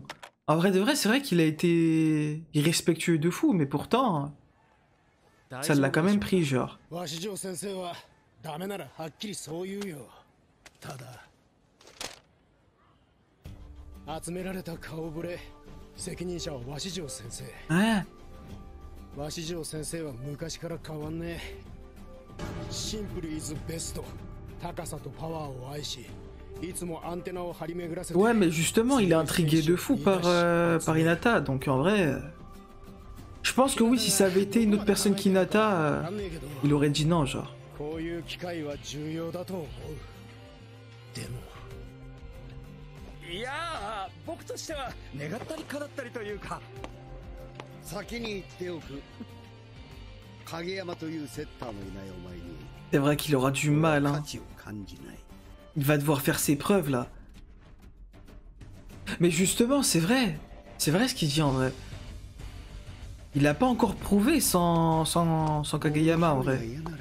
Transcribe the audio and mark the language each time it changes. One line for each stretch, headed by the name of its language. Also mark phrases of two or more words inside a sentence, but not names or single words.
French: En vrai de vrai, c'est vrai qu'il a été irrespectueux de fou, mais pourtant, ça l'a quand même pris, genre. Hein?
Japanese: シンプルイズベスト。高さとパワーを愛し、いつもアンテナを張り巡らせて。
French: Ouais, mais justement, il est intrigué de fou par Hinata, donc en vrai, je pense que oui, si ça avait été une autre personne qu'Hinata, il aurait dit non, genre.
Japanese: こういう機会は重要だと思う。でも。いや、僕としては願ったり叶ったりというか。先に言っておく。
French: C'est vrai qu'il aura du mal, hein. Il va devoir faire ses preuves, là. Mais justement, c'est vrai. C'est vrai ce qu'il dit, en vrai. Il a pas encore prouvé sans Kageyama, en vrai.